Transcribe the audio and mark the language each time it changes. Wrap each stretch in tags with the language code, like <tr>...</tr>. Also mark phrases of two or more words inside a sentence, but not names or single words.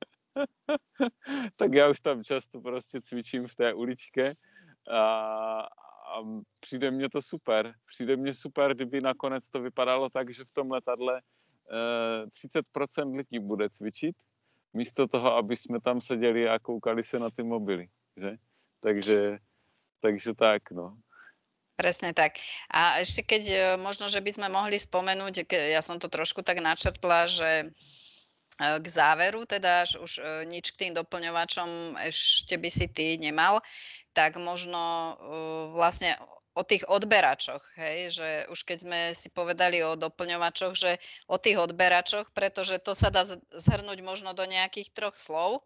<cs>Tak já už tam často prostě cvičím v té uličke a přijde mně to super. Přijde mně super, kdyby nakonec to vypadalo tak, že v tom letadle 30% lidí bude cvičit, místo toho, aby jsme tam seděli a koukali se na ty mobily. Že? Takže tak, no.</cs> <sk>Presne tak. A ešte keď možno, že by sme mohli spomenúť, ja som to trošku tak načrtla, že k záveru teda, že už nič k tým doplňovačom ešte by si ty nemal, tak možno vlastne o tých odberačoch, hej, že už keď sme si povedali o doplňovačoch, že o tých odberačoch, pretože to sa dá zhrnúť možno do nejakých 3 slov.</sk>